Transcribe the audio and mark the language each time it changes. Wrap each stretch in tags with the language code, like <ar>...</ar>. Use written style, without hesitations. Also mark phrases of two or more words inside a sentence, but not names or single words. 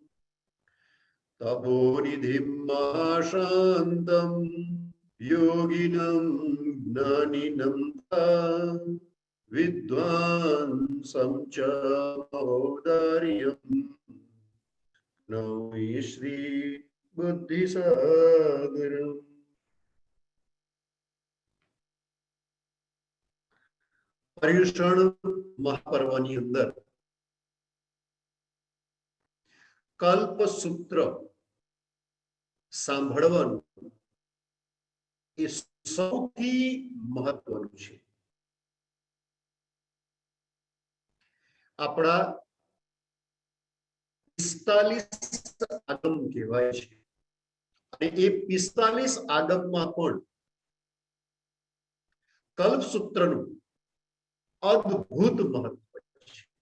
<sa>तपोनिधिं महाशान्तं योगिनं ज्ञानिनं विद्वांसं च महोदर्यम्। नमामि श्री बुद्धिसागरम्।</sa> <gu>पर्युषण महापर्वની અંદર કલ્પસૂત્ર સાંભળવાનું એ સૌથી મહત્વનું છે. આપણા 45 આગમ કહેવાય છે અને એ 45 આગમમાં પણ કલ્પસૂત્રનું અદ્ભુત મહત્વ છે.</gu>